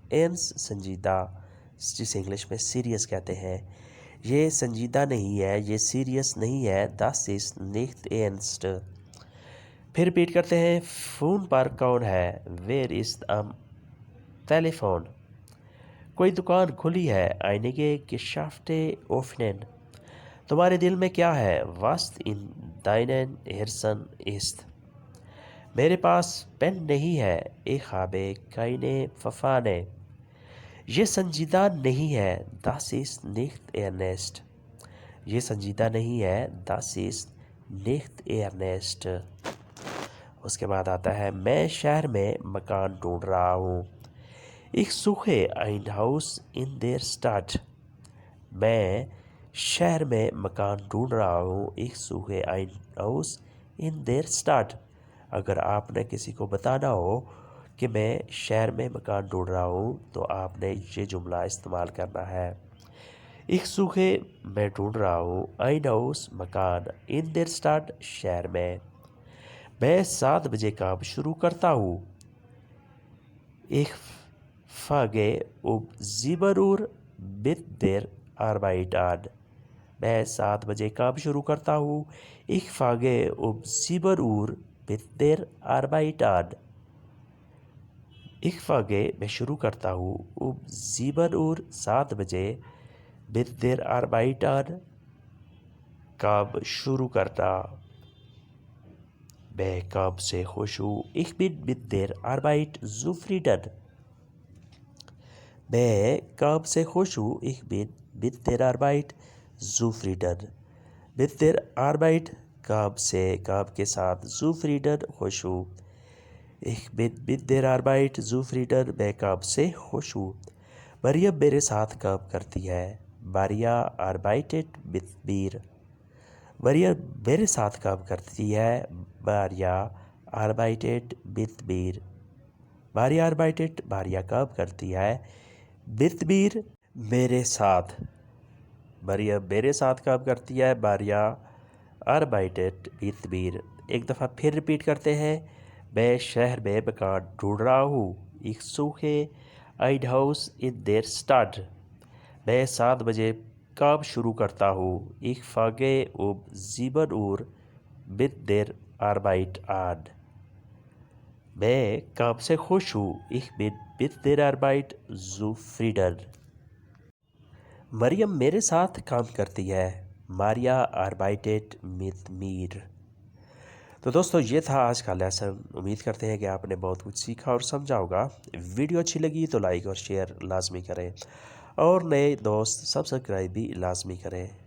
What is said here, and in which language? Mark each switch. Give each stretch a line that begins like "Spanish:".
Urdu: ernst سنجیدہ جسے English میں سیریس کہتے ہیں. یہ سنجیدہ نہیں ہے. یہ سیریس نہیں ہے.
German: Das ist nicht ernst.
Urdu: پھر ریپیٹ کرتے ہیں. فون پر کون ہے؟
German: Wer ist am Telefon.
Urdu: کوئی دکان کھلی ہے.
German: Einige Geschäfte öffnen.
Urdu: تمہارے دل میں کیا ہے؟
German: Was in deinem Herzen ist.
Urdu: میرے پاس پین نہیں ہے.
German: Ich habe keine Pfeffer.
Urdu: یہ سنجیدہ نہیں ہے.
German: Das ist nicht ernst.
Urdu: یہ سنجیدہ نہیں ہے.
German: Das ist nicht ernst.
Urdu: اس کے بعد آتا ہے میں شہر میں مکان ڈھونڈ رہا ہوں.
German: Ich suche ein Haus in der Stadt.
Urdu: میں شہر میں مکان ڈھونڈ رہا ہوں.
German: Ich suche ein Haus in der Stadt.
Urdu: اگر آپ نے کسی کو بتانا ہو کہ میں شہر میں مکان ڈھونڈ رہا ہوں تو آپ نے یہ جملہ استعمال کرنا ہے.
German: Ich suche
Urdu: میں ڈھونڈ رہا ہوں.
German: ein Haus مکان. in der Stadt
Urdu: شہر میں. میں 7 بجے کام شروع کرتا ہوں.
German: Ich fange um 7 Uhr mit der Arbeit an.
Urdu: میں 7 بجے کام شروع کرتا ہوں.
German: Ich fange um 7 Uhr mit der Arbeit an. Ich fange
Urdu: میں شروع کرتا ہوں.
German: um 7 Uhr 7 بجے. mit der Arbeit an کام شروع کرنا.
Urdu: میں کام سے خوش ہوں.
German: Ich bin mit der Arbeit zufrieden.
Urdu: میں کام سے خوش ہوں.
German: Ich bin mit der Arbeit zufrieden. mit der Arbeit
Urdu: کام سے کام کے ساتھ. zufrieden خوش ہوں.
German: Ich bin mit der Arbeit zufrieden
Urdu: میں کام سے خوش ہوں. مریم میرے ساتھ کام کرتی ہے.
German: Maria arbeitet mit mir.
Urdu: مریم میرے ساتھ کام کرتی ہے.
German: Maria arbeitet mit mir.
Urdu: Maria arbeitet Maria کام کرتی ہے.
German: mit mir
Urdu: میرے ساتھ. مریم میرے ساتھ کام کرتی ہے.
German: Maria arbeitet mit mir.
Urdu: ایک دفعہ پھر ریپیٹ کرتے ہیں. میں شہر میں مکان ڈھونڈ رہا ہوں.
German: Ich suche ein Haus in der Stadt.
Urdu: میں 7 بجے کام شروع کرتا ہوں.
German: Ich fange um 7 Uhr mit der Arbeit an.
Urdu: میں کام سے خوش ہوں.
German: Ich bin mit der Arbeit zufrieden.
Urdu: مریم میرے ساتھ کام کرتی ہے.
German: Maria arbeitet mit mir.
Urdu: تو دوستو یہ تھا آج کا لیسن. امید کرتے ہیں کہ آپ نے بہت کچھ سیکھا اور سمجھا ہوگا. ویڈیو اچھی لگی تو لائک اور شیئر لازمی کریں اور نئے دوست سبسکرائب بھی لازمی کریں.